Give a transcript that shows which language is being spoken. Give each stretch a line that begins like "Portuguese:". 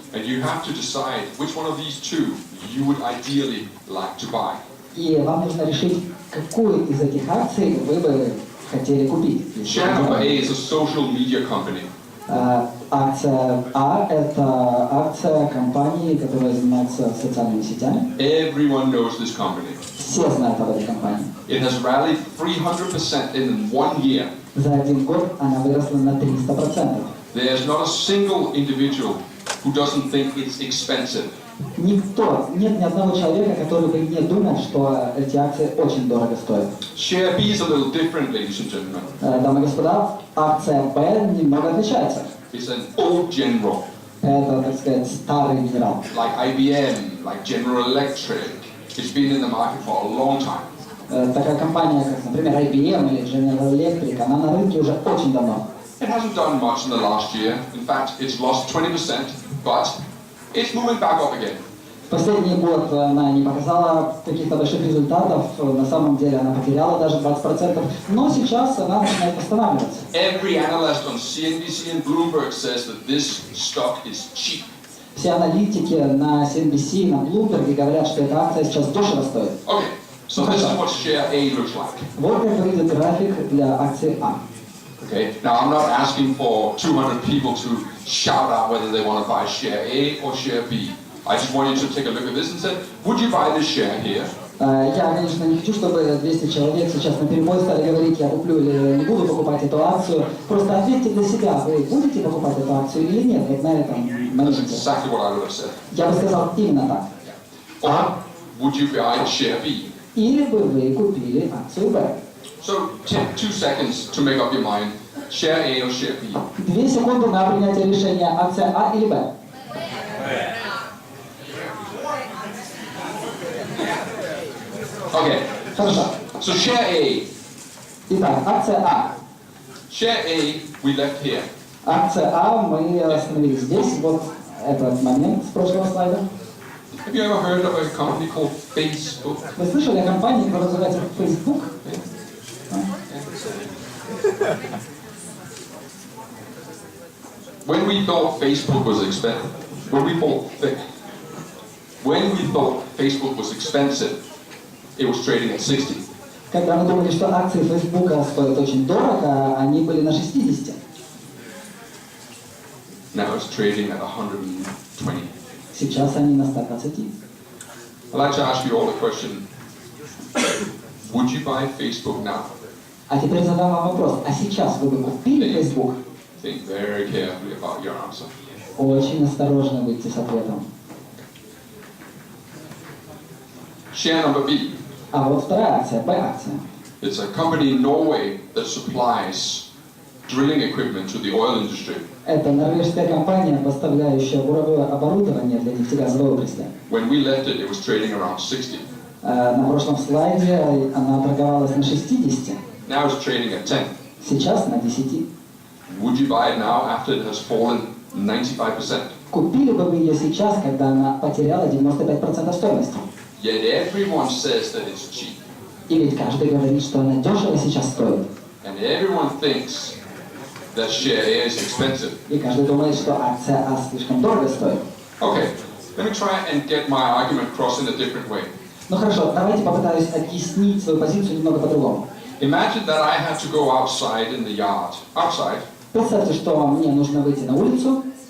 English: And you have to decide which one of these 2 you would ideally like to buy.
Russian: И вам нужно решить, какую из этих акций вы бы хотели купить.
English: Share number A is a social media company.
Russian: Акция А – это акция компании, которая занимается социальными сетями.
English: Everyone knows this company.
Russian: Все знают об этой компании.
English: It has rallied 300% in 1 year.
Russian: За 1 год она выросла на 300%.
English: There's not a single individual who doesn't think it's expensive.
Russian: Нет ни одного человека, который бы не думал, что эти акции очень дорого стоят.
English: Share B is a little different, ladies and gentlemen.
Russian: Дамы и господа, акция Б немного отличается.
English: It's an old general,
Russian: Это, так сказать, старый генерал.
English: like IBM, like General Electric. It's been in the market for a long time.
Russian: Такая компания, как, например, IBM или General Electric, она на рынке уже очень давно.
English: It hasn't done much in the last year. In fact, it's lost 20%, but it's moving back up again.
Russian: Последний год она не показала каких-то больших результатов, на самом деле она потеряла даже 20%, но сейчас она начинает восстанавливаться.
English: Every analyst on CNBC and Bloomberg says that this stock is cheap.
Russian: Все аналитики на CNBC, на Bloomberg говорят, что эта акция сейчас дешево стоит.
English: Okay, so this is what share A looks like.
Russian: Вот как выглядит график для акции А.
English: Okay, now I'm not asking for 200 people to shout out whether they want to buy share A or share B. I just want you to take a look at this and say, would you buy this share here?
Russian: Я, конечно, не хочу, чтобы 200 человек сейчас наперебой стали говорить, я куплю или не буду покупать эту акцию. Просто ответьте для себя, вы будете покупать эту акцию или нет, вот на этом
English: That's
Russian: моменте.
English: exactly what I would have said.
Russian: Я бы сказал именно так.
English: Or would you buy share B?
Russian: Или бы вы купили акцию Б.
English: So take 2 seconds to make up your mind, share A or share B.
Russian: 2 секунды на принятие решения, акция А или Б.
English: Okay,
Russian: Хорошо.
English: so share A.
Russian: Итак, акция А.
English: Share A we left here.
Russian: Акция А, мы остановились здесь, вот этот момент с прошлого слайда.
English: Have you ever heard of a company called Facebook?
Russian: Вы слышали о компании, которая называется Facebook?
English: When we thought Facebook was expensive, it was trading at 60.
Russian: Когда мы думали, что акции Facebook стоят очень дорого, они были на 60.
English: Now it's trading at 120.
Russian: Сейчас они на 120.
English: I'd like to ask you all a question. Would you buy Facebook now?
Russian: А теперь задам вам вопрос. А сейчас вы бы купили Facebook?
English: Think very carefully about your answer.
Russian: Очень осторожно будьте с ответом.
English: Share number B.
Russian: А вот вторая акция, Б-акция.
English: It's a company in Norway that supplies drilling equipment to the oil industry.
Russian: Это норвежская компания, поставляющая буровое оборудование для нефтегазовой отрасли.
English: When we left it, it was trading around 60.
Russian: На прошлом слайде она торговалась на 60.
English: Now it's trading at 10.
Russian: Сейчас на 10.
English: Would you buy it now after it has fallen 95%?
Russian: Купили бы вы ее сейчас, когда она потеряла 95% стоимости?
English: Yet everyone says that it's cheap.
Russian: И ведь каждый говорит, что она дешево сейчас стоит.
English: And everyone thinks that share A is expensive.
Russian: И каждый думает, что акция А слишком дорого стоит.
English: Okay, let me try and get my argument across in a different way.
Russian: Ну хорошо, давайте попытаюсь объяснить свою позицию немного по-другому.
English: Imagine that I have to go outside in the yard, outside,
Russian: Представьте, что мне нужно выйти на улицу,